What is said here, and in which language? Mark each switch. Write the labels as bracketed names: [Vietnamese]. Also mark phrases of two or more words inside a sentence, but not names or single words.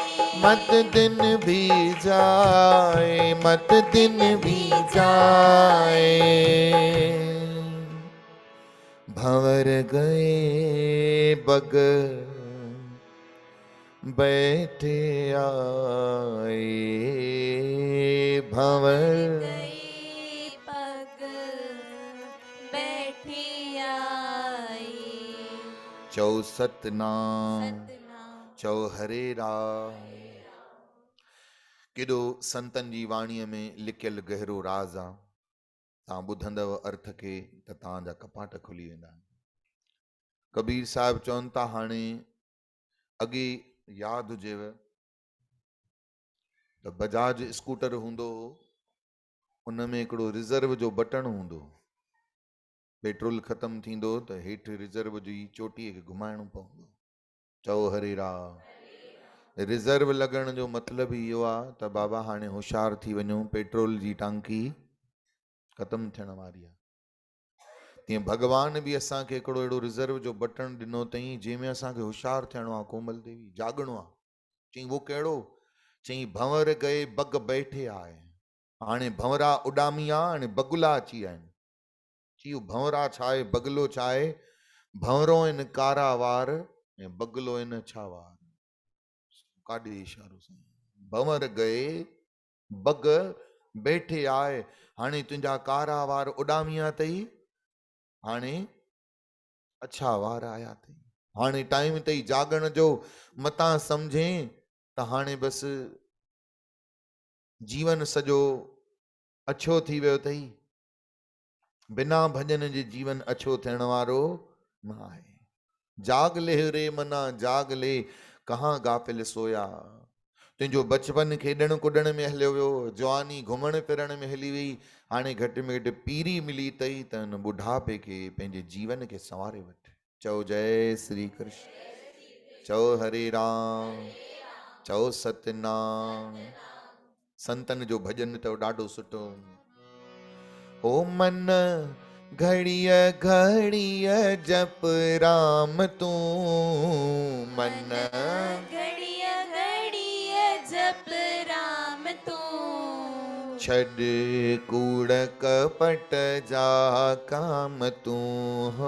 [Hindi] मत दिन भी जाए, मत दिन भी जाए, भंवर गए बग बैठे आए, भंवर गई पग बैठी आई, [Sindhi] चौसत नाम सतनाम चौ हरे राम। केॾो संतन जी वाणीअ में लिकियल गहरो राज आहे। तव्हां ॿुधंदव अर्थ खे त तव्हांजा कपाट खुली वेंदा। कबीर साहिब चवनि था, हाणे अॻे यादि हुजेव त बजाज स्कूटर हूंदो हो, उन में हिकिड़ो रिज़र्व जो बटण हूंदो। पेट्रोल ख़तमु थींदो त हेठि रिज़र्व जी चोटीअ खे घुमाइणो पवंदो। चओ हरे राम। रिज़र्व लॻण जो मतिलबु इहो आहे त बाबा हाणे होशियारु थी वञो, पेट्रोल जी टांकी ख़तमु थियण वारी आहे। तीअं भॻवान बि असांखे हिकिड़ो अहिड़ो रिज़र्व जो बटण ॾिनो अथई जंहिंमें असांखे होशियारु थियणो आहे। कोमल देवी जाॻणो आहे। चईं वो कहिड़ो? चईं [Hindi] भंवर गए बग बैठे आए। [Sindhi] हाणे भंवरा उॾामी आहे, हाणे बगुला अची विया आहिनि। चई भंवरा छा आहे, बगलो छा आहे? भंवरो आहिनि कारा वार ऐं बगलो आहिनि छा वार। काॾे इशारो साईं? [Hindi] भंवर गए बग बैठे आए। [Sindhi] हाणे तुंहिंजा कारा वार उॾामिया अथई, हाणे अच्छा वार आया अथई। हाणे टाइम अथई जाॻण जो। मतां सम्झें त हाणे बसि जीवन सॼो अछो थी वियो अथई। बिना भॼन जे जीवन अछो थियण वारो न आहे। [Hindi] जाग ले रे मना जाग ले, कहाँ गाफिल सोया। [Sindhi] तुंहिंजो बचपन खेॾण कुॾण में हलियो वियो, जवानी घुमण फिरण में हली वई। हाणे घटि में घटि पीरी मिली अथई त हिन ॿुढापे खे पंहिंजे जीवन खे संवारे वठि। चओ जय श्री कृष्ण। चओ हरे राम। चओ सतनाम। संतन जो भॼन अथव ॾाढो सुठो। ओ मन घड़िय घड़िय जप राम तू मन मन घड़िया घड़िया जप राम तू छड़ कूड़ कपट जा काम तू हो